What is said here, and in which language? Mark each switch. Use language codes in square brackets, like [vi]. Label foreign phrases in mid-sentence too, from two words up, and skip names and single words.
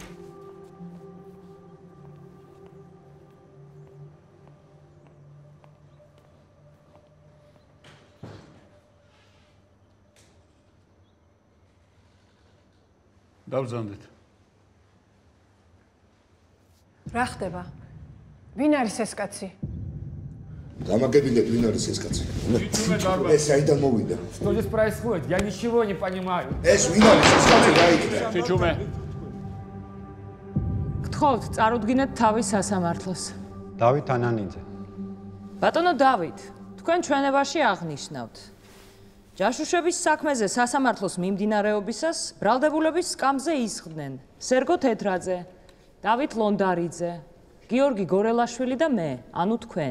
[ka] დავბრძანდით. რა ხდება? ვინ არის ეს კაცი? დამაგაბინეთ, ვინ არის ეს კაცი? ეს საიდან მოვიდა? [ru] Что здесь происходит? Я ничего не понимаю. [ka] ეს ვინ არის ეს კაცი? რა იკრა? ჩიჩუმე. გთხოვთ, წარუდგინეთ თავის სასამართლოს. დავით ანანიძე. ბატონო დავით, თქვენ ჩვენებაში აღნიშნავთ. ჯაშუშების საქმეზე სასამართლოს მიმდინარეობისას ბრალდებულების სკამზე ისხდნენ სერგო თეთრაძე, დავით ლონდარიძე, გიორგი გორელაშვილი და მე, ანუ თქვენ.